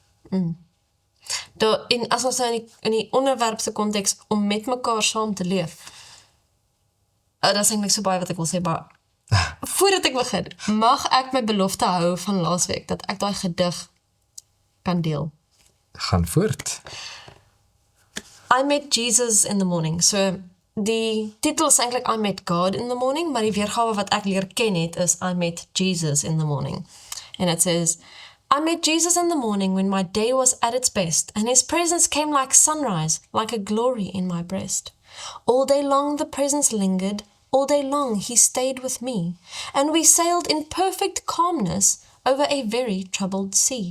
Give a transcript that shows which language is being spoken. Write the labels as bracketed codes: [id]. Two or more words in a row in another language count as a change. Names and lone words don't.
[af] En as ons nou in die onderwerp se konteks om met mekaar saam te leef, dat is eintlik so baie wat ek wil sê, maar voordat ek begin, mag ek my belofte hou van laasweek, dat ek daai gedig kan deel. Gaan voort. [en] I met Jesus in the morning. [af] So, die titel is eintlik [en] I met God in the morning, [af] maar die weergawe wat ek leer ken het is [en] I met Jesus in the morning. And it says, I met Jesus in the morning when my day was at its best, and his presence came like sunrise, like a glory in my breast. All day long the presence lingered, all day long he stayed with me, and we sailed in perfect calmness over a very troubled sea.